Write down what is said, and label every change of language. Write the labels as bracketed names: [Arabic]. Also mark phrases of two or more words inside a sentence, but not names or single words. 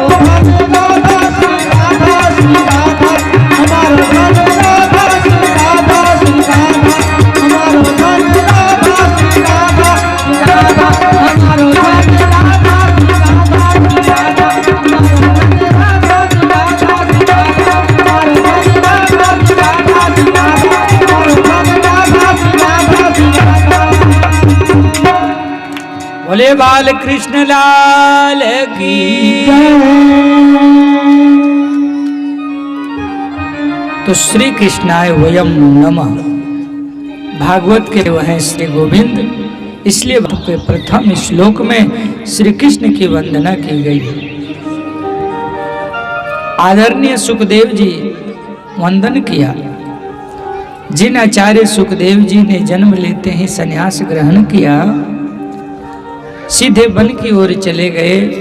[Hindi] धन राधा श्री राधा श्री राधा, हमारो धन राधा श्री राधा श्री राधा, हमारो धन राधा श्री राधा श्री राधा, हमारो धन राधा श्री राधा श्री राधा, हमारो धन राधा श्री राधा श्री राधा, हमारो धन राधा श्री राधा श्री राधा, हमारो धन राधा श्री राधा श्री राधा। बोले बाल कृष्ण लाल की। [Sanskrit] तो श्री कृष्णाय वयम नमः, [Hindi] भागवत के वह श्री गोविंद, इसलिए प्रथम श्लोक में श्री कृष्ण की वंदना की गई है। आदरणीय सुखदेव जी वंदन किया। जिन आचार्य सुखदेव जी ने जन्म लेते ही संन्यास ग्रहण किया, सीधे वन की ओर चले गए।